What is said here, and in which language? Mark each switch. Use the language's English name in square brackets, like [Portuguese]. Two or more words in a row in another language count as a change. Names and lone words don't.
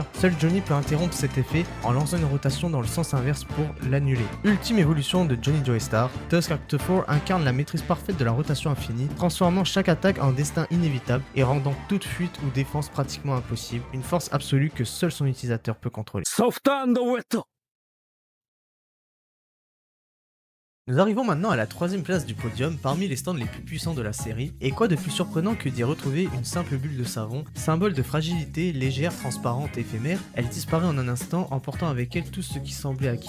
[French] Seul Johnny peut interrompre cet effet en lançant une rotation dans le sens inverse pour l'annuler. Ultime évolution de Johnny Joestar, Tusk Act 4 incarne la maîtrise parfaite de la rotation infinie, transformant chaque attaque en destin inévitable et rendant toute fuite ou défense pratiquement impossible, une force absolue que seul son utilisateur peut contrôler. ソフトウェット Nous arrivons maintenant à la troisième place du podium parmi les stands les plus puissants de la série, et quoi de plus surprenant que d'y retrouver une simple bulle de savon, symbole de fragilité, légère, transparente, éphémère. Elle disparaît en un instant, emportant avec elle tout ce qui semblait acquis.